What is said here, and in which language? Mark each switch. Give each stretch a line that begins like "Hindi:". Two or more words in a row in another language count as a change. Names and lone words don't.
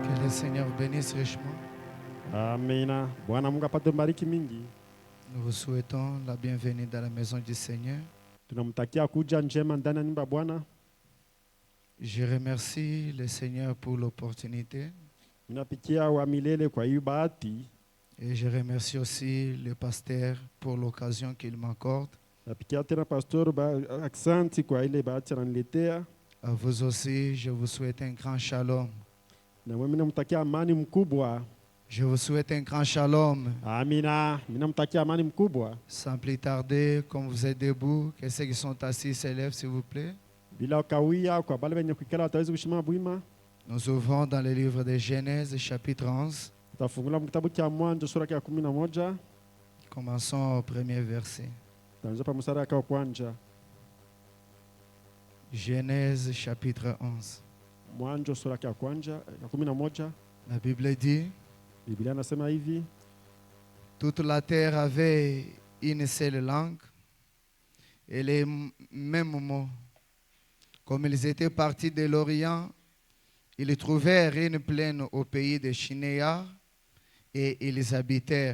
French: Seigneur bénisse richement.
Swahili: Amina. Bwana Mungu apate bariki mingi.
French: Nous vous souhaitons la bienvenue dans la maison du Seigneur.
Swahili: Tunamtakia kuja njema ndani ya nyumba ya Bwana.
French: Je remercie le Seigneur pour l'opportunité.
Swahili: Ninapikia wa milele kwa hiyo bahati.
French: Et je remercie aussi le pasteur pour l'occasion qu'il m'accorde.
Swahili: Napikia tena pastor aksanti kwa ile bahati ananiletea.
French: À vous aussi, je vous souhaite un grand shalom.
Swahili: Na mimi namtakia amani mkubwa.
French: Je vous souhaite un grand shalom.
Swahili: Amina. Mimi namtakia amani mkubwa.
French: Sans plus tarder, comme vous êtes debout, que ceux qui sont assis s'élèvent, s'il vous plaît.
Swahili: Bila kawia kwa bale wenye kukala wataweza kushima bwima.
French: Nous ouvrons dans le livre de Genèse, chapitre 11.
Swahili: Tutafungula kitabu cha Mwanzo sura ya 11.
French: Commençons au premier verset.
Swahili: Tutaanza pa mstari wa kwanza.
French: Genèse, chapitre 11.
Swahili: Mwanzo sura ya kwanza ya 11.
French: La Bible dit,
Swahili: Biblia nasema hivi:
French: toute la terre avait une seule langue et les mêmes mots. Comme ils étaient partis de l'Orient, ils trouvèrent une plaine au pays de Shinéar et ils habitèrent.